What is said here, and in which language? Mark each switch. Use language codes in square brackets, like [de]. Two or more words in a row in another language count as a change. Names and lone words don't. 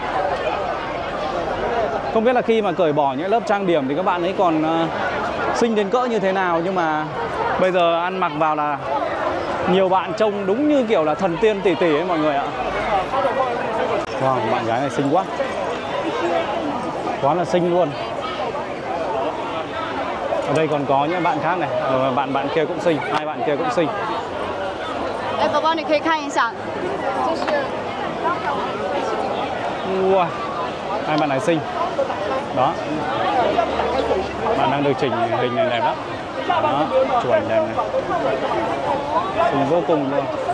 [vi] Không biết là khi mà cởi bỏ những lớp trang điểm thì các bạn ấy còn xinh đến cỡ như thế nào, nhưng mà bây giờ ăn mặc vào là nhiều bạn trông đúng như kiểu là thần tiên tỷ tỷ ấy mọi người ạ. Wow, bạn gái này xinh quá. Quá là xinh luôn. Ở đây còn có những bạn khác này, bạn kia cũng xinh, hai bạn kia cũng xinh. Bà bảo, [zh] 你可以看一下。 [vi] Wow, hai bạn này xinh. Đó. Bạn đang được chỉnh hình này đẹp lắm. Đó, chụp ảnh đẹp này. Xinh vô cùng luôn.